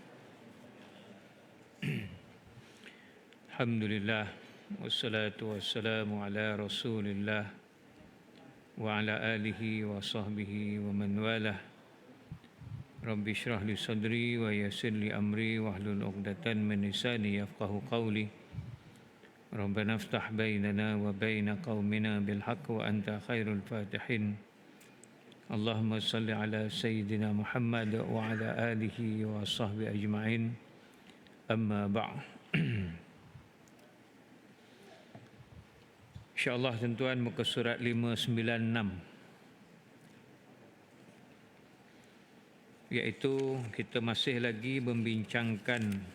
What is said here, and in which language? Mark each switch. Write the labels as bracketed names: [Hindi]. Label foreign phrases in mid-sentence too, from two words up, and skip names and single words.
[Arabic] الحمد لله والصلاة والسلام على رسول الله وعلى آله وصحبه ومن والاه. رب اشرح لي صدري ويسر لي أمري واحلل عقدة من لساني يفقهوا قولي. ربنا افتح بيننا وبين قومنا بالحق وأنت خير الفاتحين. اللهم صل على سيدنا محمد وعلى آله وصحبه أجمعين. أما بعد. [Malay] InsyaAllah tuan-tuan, muka surat 596, iaitu kita masih lagi membincangkan